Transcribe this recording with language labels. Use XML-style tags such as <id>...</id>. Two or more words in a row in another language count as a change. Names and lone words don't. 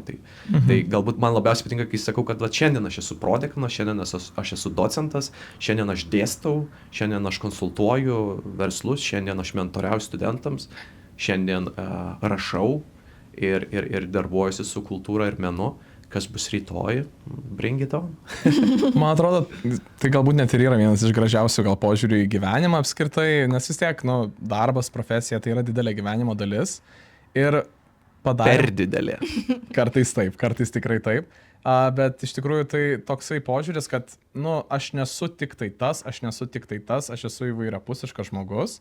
<lt>Tai galbūt man labiausiai patinka, kai sakau, kad šiandien aš esu prodekanas, šiandien aš esu docentas, šiandien aš dėstau, šiandien aš konsultuoju verslus, šiandien aš mentoriauju studentams, šiandien rašau ir darbuojuosi su kultūra ir menu. Kas bus rytoj,</lt> <en>bring it on.</en> <lt>Man atrodo, tai galbūt net ir yra vienas iš gražiausių gal požiūrių į gyvenimą apskritai, nes vis tiek, darbas, profesija, tai yra didelė gyvenimo dalis. Ir Per didelė. Kartais taip, kartais tikrai taip. Bet iš tikrųjų tai toksai požiūris, kad, aš nesu tik tai tas, aš esu įvairiapusiškas žmogus.</lt>